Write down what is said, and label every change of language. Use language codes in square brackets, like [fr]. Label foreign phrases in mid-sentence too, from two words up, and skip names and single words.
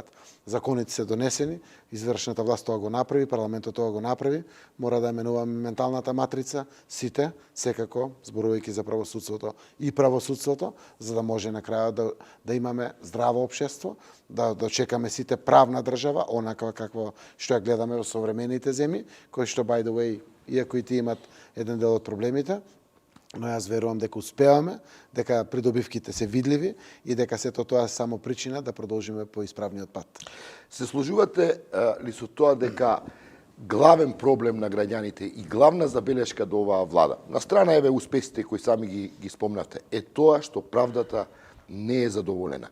[mk] Законите се донесени, извршната власт тоа го направи, парламентот тоа го направи, мора да менуваме менталната матрица, сите, секако, зборувајќи за правосудството и правосудството, за да може на крајот да имаме здраво општество, да дочекаме сите правна држава, онака какво што ја гледаме во современите земји, кои што, [en] by the way, [mk] иако и тие имат еден дел од проблемите, но јас верувам дека успеваме, дека придобивките се видливи и дека сето тоа е само причина да продолжиме по исправниот пат. Се сложувате ли со тоа дека главен проблем на граѓаните и главна забелешка до оваа влада, на страна еве успесите кои сами ги спомнавте, е тоа што правдата не е задоволена.